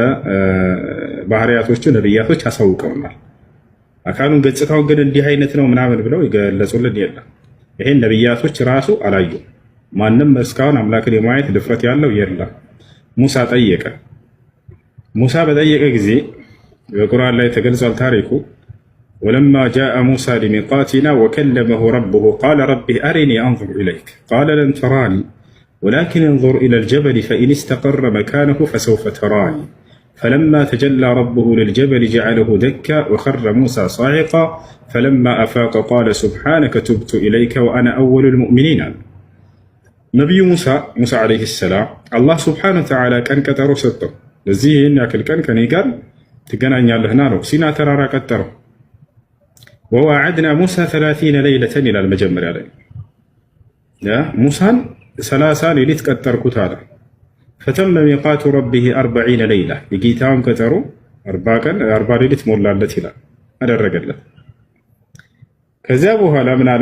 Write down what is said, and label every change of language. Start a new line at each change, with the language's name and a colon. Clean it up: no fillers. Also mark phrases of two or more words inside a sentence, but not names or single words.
Amharic: በባህሪያቶቹ ነቢያቶች አሳውቀውናል። አካሉን ገጽታውን ግን እንዲህ አይነት ነው ምናምን ብለው የገለጹልን የለም። ይሄን ነቢያቶች ራሱ አላዩም። ማንም እስካሁን አምላክን የማየት ድፍረት ያለው የለም። ሙሳ ጠየቀ። ሙሳ በጠየቀ ጊዜ በቁርአን ላይ ተገልጿል ታሪኩ።
Arabic: ولما جاء موسى لميقاتنا وكلمه ربه قال رب أرني أنظر إليك قال لن تراني ولكن انظر إلى الجبل فإن استقر مكانه فسوف تراني فلما تجلى ربه للجبل جعله دكا وخر موسى صعقا فلما أفاق قال سبحانك تبت إليك وأنا أول المؤمنين
Amharic: አለ። ነቢዩ ሙሳ
Arabic: عليه السلام الله سبحانه وتعالى
Amharic: ቀን ቀጠሮ ሰጠው። ለዚህ ይህን ያክል ቀን ከኔ ጋር ትገናኛለህና ነው። ሲና ተራራ ቀጠረው።
Arabic: وواعدنا موسى 30 ليلة
Amharic: ይላል መጀመሪያ ላይ ሙሳን 30 ሌሊት ቀጠርኩት አለ።
Arabic: فتم ميقات ربه 40 ليلة
Amharic: የጌታውን ቀጠሮ 40 ቀን 40 ሌሊት ሞላለት ይላል አደረገለት። ከዚያ በኋላ ምን አለ?